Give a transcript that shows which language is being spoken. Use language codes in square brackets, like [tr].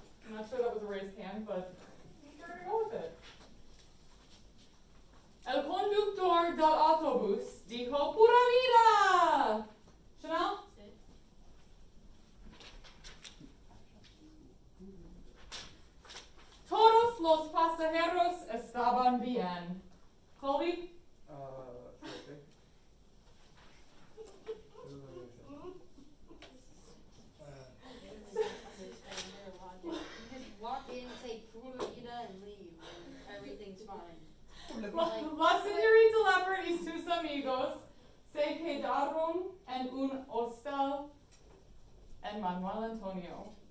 [en] I'm not sure that was a raised hand, but we're going to go with it. [es] El conductor del autobús dijo pura vida. [en] Chanel? 6. [es] Todos los pasajeros estaban bien. [en] Colby? Okay. You just walk in, say [es] pura vida, [en] and leave, and everything's fine. [es] La señorita Leopard y sus amigos Se quedaron en un hostal en Manuel Antonio.